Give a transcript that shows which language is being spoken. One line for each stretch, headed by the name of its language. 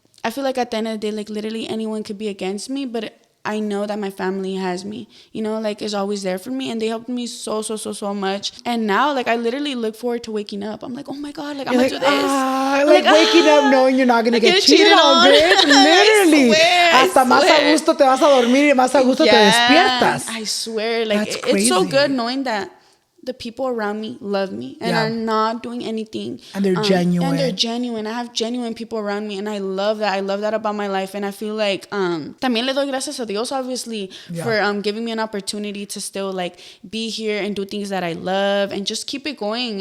English: I feel like at the end of the day, like literally anyone could be against me, but I know that my family has me, you know, like is always there for me, and they helped me so much. And now, like I literally look forward to waking up. I'm like, oh my god, like I'm gonna do this. Like waking up knowing you're not gonna get cheated on, bitch.
Spanish: Literally, hasta más a gusto te vas a dormir y más a gusto te despiertas.
English: I swear, like it's so good knowing that the people around me love me and are not doing anything. And they're genuine. I have genuine people around me, and I love that. I love that about my life. And I feel like
Spanish: también le doy gracias a Dios,
English: obviously, for giving me an opportunity to still like be here and do things that I love and just keep it going.